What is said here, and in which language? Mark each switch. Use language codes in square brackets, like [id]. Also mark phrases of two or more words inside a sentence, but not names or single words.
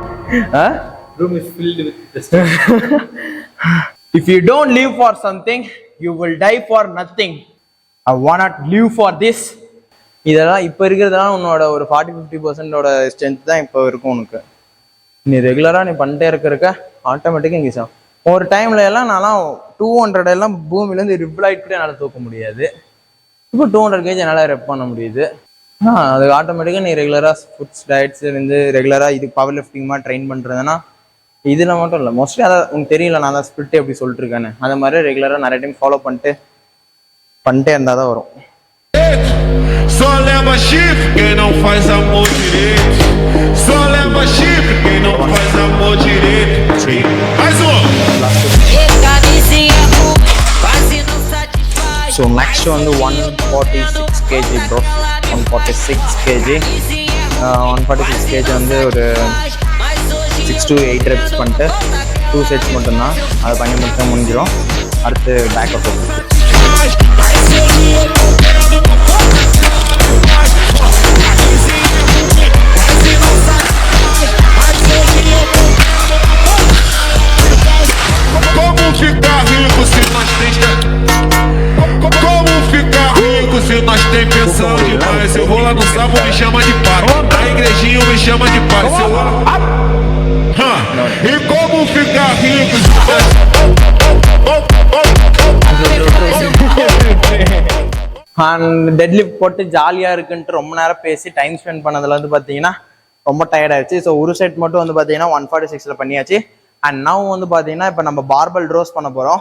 [en] Room is filled with dust. If you don't live for something, you will die for nothing. I wanna live for this. [ta] இதெல்லாம் இப்போ இருக்கிறதெல்லாம் உன்னோட ஒரு 40-50% ஸ்ட்ரென்த் தான் இப்போ இருக்கும் உனக்கு. நீ ரெகுலராக நீ பண்ணிட்டே இருக்க ஆட்டோமேட்டிக்காக இங்கே ஒரு டைம்ல எல்லாம் நான்லாம் 200 எல்லாம் பூமியிலேருந்து ரிப்ளைட் கூட என்னால் தூக்க முடியாது. இப்போ 200 kg என்னால் ரெப் பண்ண முடியுது. அது ஆட்டோமேட்டிக்காக நீ ரெகுலராக [en] foods diets [ta] இருந்து ரெகுலராக இது [en] power lifting [ta] மாதிரி ட்ரெயின் பண்ணுறதுன்னா இதில் மட்டும் இல்லை, மோஸ்ட்லி அதை உனக்கு தெரியல நான் தான் ஸ்பிரிட் எப்படி சொல்லிட்டு இருக்கேன்னு. அது மாதிரி ரெகுலராக நிறைய [en] time follow [ta] பண்ணிட்டே இருந்தால் தான் வரும். [pt] Só leva chifre quem não faz amor direito. Só leva chifre quem não faz amor direito. Mais [en] so next [ta] வந்து 146 kg ப்ரோ. 146 kg 146 kg வந்து ஒரு [en] 6 to 8 reps [ta] பண்ணிட்டு 2 sets மட்டும்தான். அதை பண்ணி மட்டும் முடிஞ்சிடும். அடுத்து [en] back up [pt] Como ficar rico se nós tem Como ficar rico se nós tem pensão demais? Eu vou lá no sábado, me chama de pai. Na igrejinha me chama de pai. E como ficar rico se nós... [en] dead lift [ta] போட்டு ஜாலியாக இருக்குன்ட்டு ரொம்ப நேரம் பேசி [en] time spend [ta] பண்ணதில் வந்து பார்த்தீங்கன்னா ரொம்ப டயர்ட் ஆயிடுச்சு. ஸோ ஒரு செட் மட்டும் வந்து பார்த்தீங்கன்னா 146 பண்ணியாச்சு. [en] and now [ta] வந்து பார்த்தீங்கன்னா இப்போ நம்ம [en] barbell rows [ta] பண்ண போகிறோம்.